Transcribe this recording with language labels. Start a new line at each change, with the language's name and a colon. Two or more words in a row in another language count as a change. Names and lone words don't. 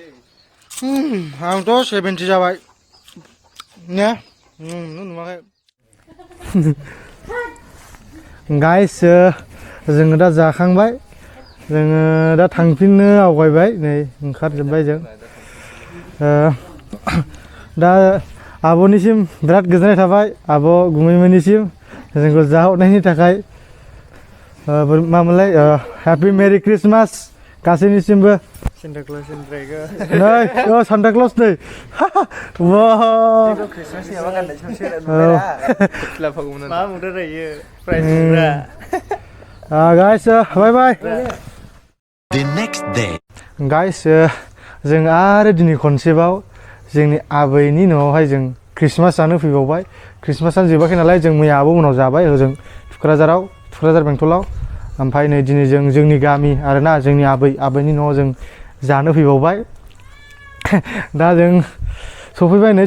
Bodo: आंथ' 70 जाबाय ने नुवाखै गाइस जोङो दा जाखांबाय जोङो दा थांफिननो आवगायबाय नै ओंखारजोब्बाय जों दा आब'निसिम बिराद गोजोननाय थाबाय आब' गुमैमोननिसिम जोंखौ जाहरनायनि थाखाय मामोनलाय
English: happy merry Christmas
Bodo: गासैनिसिमबो सेन्टा क्लसनिफ्रायबो नै सान्टा क्लस नै वाव क्रिसमासनि माबा गाननाय मा बुंदों रायो प्राइज मोनग्रा
English: guys bye bye the next day
Bodo: गाइस जों आरो दिनै खनसेबाव जोंनि आबैनि न'आवहाय जों क्रिसमास जानो फैबावबाय क्रिसमासानो जोबाखै नालाय जों मैया आब' उनाव जाबाय ओजों थुक्राझार बेंटलाव ओमफ्राय नै दिनै जों जोंनि गामि आरोना जोंनि आबैनि न'आव जों जानो फैबावबाय दा जों सफैबाय नै